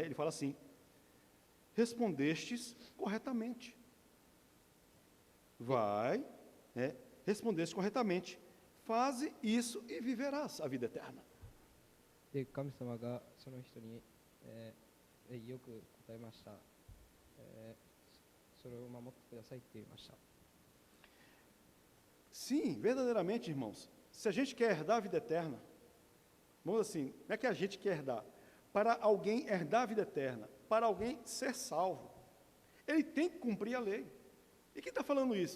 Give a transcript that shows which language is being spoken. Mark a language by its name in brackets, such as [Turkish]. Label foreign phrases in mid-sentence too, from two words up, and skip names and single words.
[Portuguese] Ele fala assim: respondestes corretamente. Vai, né? Respondeste corretamente. Faze isso e viverás a vida eterna. [Japanese] で、神様がその人に、よく答えました。それを守ってくださいって言いました。 [Portuguese] Sim, verdadeiramente, irmãos, se a gente quer herdar a vida eterna, vamos assim, não é que a gente quer herdar, para alguém herdar a vida eterna, para alguém ser salvo, ele tem que cumprir a lei. E quem está falando isso?